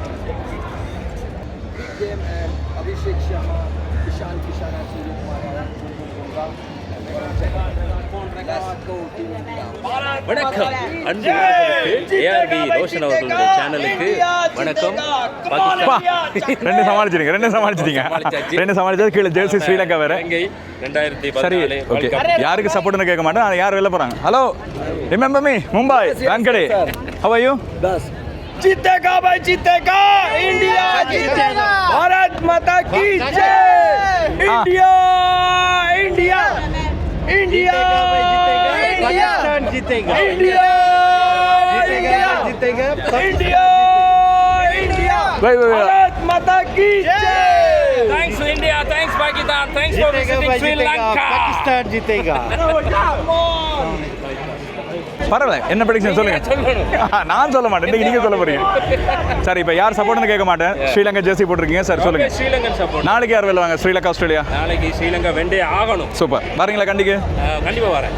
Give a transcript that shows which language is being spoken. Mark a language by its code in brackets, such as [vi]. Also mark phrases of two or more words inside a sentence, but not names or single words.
[ta] வணக்கம் அன்பு ஏஆர்பி ரோஷன் அவர்களுடைய சேனலுக்கு வணக்கம். ரெண்டு சமாளிச்சிட்டீங்க. கீழே ஜெர்சி ஸ்ரீலங்கா வேற. சரி ஓகே. யாருக்கு சப்போர்ட்னு கேட்க மாட்டேன். யார் வெளில போறாங்க? [en] Hello remember me [ta] மும்பை வான்கடே. [en] How are you? [hi] जीतेगा भाई, जीतेगा इंडिया, जीतेगा भारत माता की जय। इंडिया इंडिया इंडिया पाकिस्तान जीतेगा, इंडिया जीतेगा, इंडिया इंडिया भारत माता की जय। [en] Thanks India, thanks Pakistan, thanks for visiting Sri Lanka. [hi] पाकिस्तान जीतेगा. [ta] பரவாயில்ல, என்ன ப்ரெடிக்ஷன் சொல்லுங்க. நான் சொல்ல மாட்டேன், இன்னைக்கு நீங்க சொல்ல போறீங்க. சரி, இப்போ யார் சப்போர்ட்னு கேட்க மாட்டேன். ஸ்ரீலங்கா ஜெர்சி போட்டிருக்கீங்க சார், சொல்லுங்க. [en] Sri Lankan support. [ta] நாளைக்கு யார் வெல்லுவாங்க? ஸ்ரீலங்கா ஆஸ்திரேலியா? நாளைக்கு ஸ்ரீலங்கா வெண்டே ஆகணும். சூப்பர். வரீங்களா கண்டிக்கு? கண்டிப்பா வரேன்.